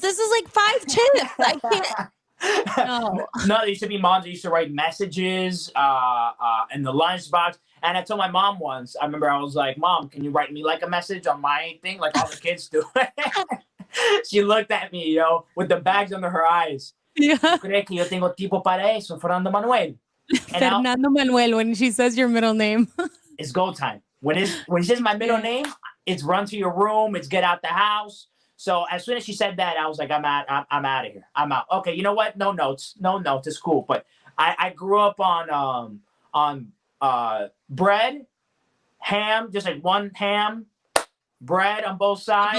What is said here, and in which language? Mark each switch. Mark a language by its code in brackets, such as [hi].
[en] This is like 5 chips. I can't. No, there used to be moms that used to write messages in the lunchbox. And I told my mom once, I remember I was like, Mom, can you write me like a message on my thing? Like all the kids do. She looked at me, with the bags under her eyes. Yeah. [es] ¿Crees que yo tengo tipo para eso, Fernando Manuel? [en] Fernando Manuel, when she says your middle name. It's go time. When she says my middle name, it's run to your room, it's get out the house. So as soon as she said that, I was like, I'm out of here. I'm out. Okay, you know what? No notes, it's cool. But I grew up on bread, ham, just like one ham, bread on both sides.